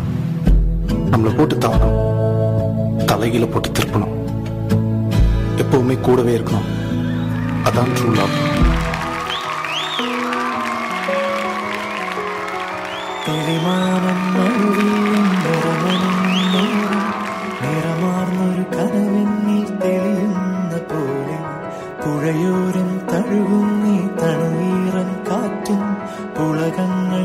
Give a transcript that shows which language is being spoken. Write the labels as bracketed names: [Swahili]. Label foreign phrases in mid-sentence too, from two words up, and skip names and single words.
[Tamil] நம்மளை போட்டு தாக்கணும், தலைகீழ போட்டு திருப்பணும், எப்பவுமே கூடவே இருக்கணும். அதான் [English] true love. [Malayalam] നിറമാർന്നൊരു കനവെന്നിൽ തെളിയുന്ന പോലെ പുഴയോരം തഴുകും നീ തണുവീറൻ കാറ്റും പുളകങ്ങൾ